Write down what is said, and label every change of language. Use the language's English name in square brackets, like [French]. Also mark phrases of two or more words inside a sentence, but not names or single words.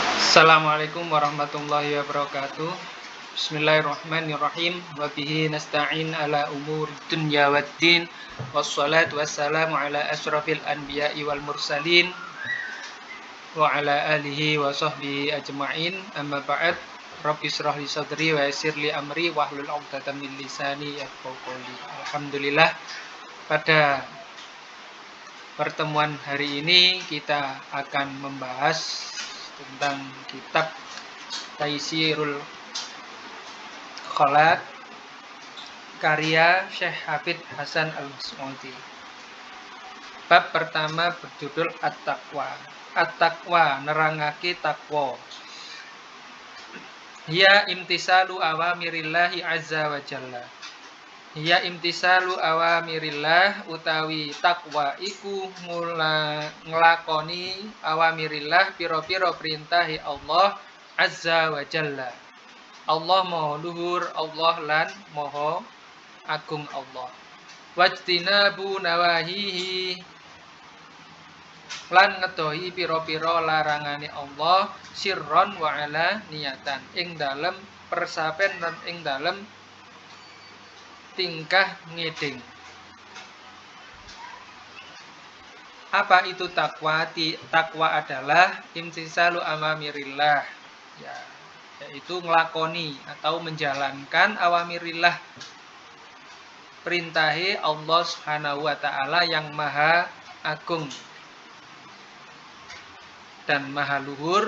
[Arabic] السلام عليكم ورحمة الله وبركاته. بسم الله الرحمن الرحيم. وبه نستعين على أمور الدنيا والدين. والصلاة والسلام على أشرف الأنبياء والمرسلين وعلى آله وصحبه أجمعين. أما بعد. رب اشرح لي صدري ويسر لي أمري واحلل عقدة من لساني يفقه قولي. Alhamdulillah, [Indonesian] pada pertemuan hari ini kita akan membahas tentang kitab Taisirul Khalaq karya Syekh Hafid Hasan Al-Mas'udi. Bab pertama berjudul At-Taqwa. [Javanese] At-Taqwa nerangake takwa. Ya [Arabic] امتثال أوامر الله عز وجل. [Javanese] Ya [Arabic] امتثال أوامر الله [Javanese] utawi takwa iku nglakoni awamirillah pira-pira perintahe Allah [Arabic] عز وجل. [Javanese] Allah maha luhur, Allah lan maha agung Allah. [Arabic] واجتناب نواهيه [Javanese] lan ngedohi pira-pira larangane Allah [Arabic] سرا وعلانية [Javanese] ing dalem persapen lan ing dalem tingkah ngeding. [Indonesian] Apa itu takwa? Takwa adalah [Arabic] امتثال أوامر الله, [Indonesian] yaitu nglakoni atau menjalankan awamirillah, perintahe Allah [Arabic] سبحانه وتعالى [Indonesian] yang maha agung dan maha luhur.